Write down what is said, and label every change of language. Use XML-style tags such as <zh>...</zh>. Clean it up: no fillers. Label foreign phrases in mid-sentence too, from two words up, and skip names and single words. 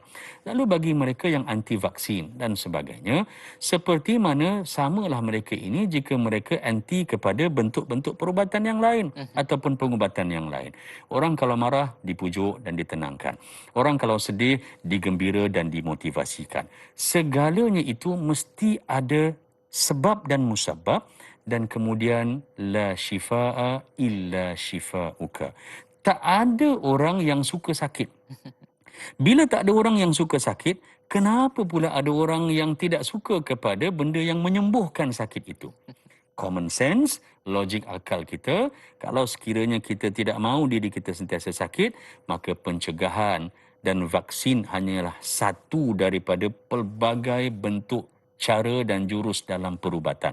<ms>Lalu bagi mereka yang anti vaksin dan sebagainya, seperti mana samalah mereka ini jika mereka anti kepada bentuk-bentuk perubatan yang lain ataupun pengubatan yang lain. Orang kalau marah dipujuk dan ditenangkan. Orang kalau sedih digembira dan dimotivasikan. Segalanya itu mesti ada sebab dan musabab, dan kemudian</ms> <ar>لا شفاء إلا شفاؤك.</ar> <ms>Tak ada orang yang suka sakit. Bila tak ada orang yang suka sakit, kenapa pula ada orang yang tidak suka kepada benda yang menyembuhkan sakit itu?</ms> <en>Common sense,</en> <ms>logik akal kita, kalau sekiranya kita tidak mahu diri kita sentiasa sakit, maka pencegahan dan vaksin hanyalah satu daripada pelbagai bentuk cara dan jurus dalam perubatan.</ms>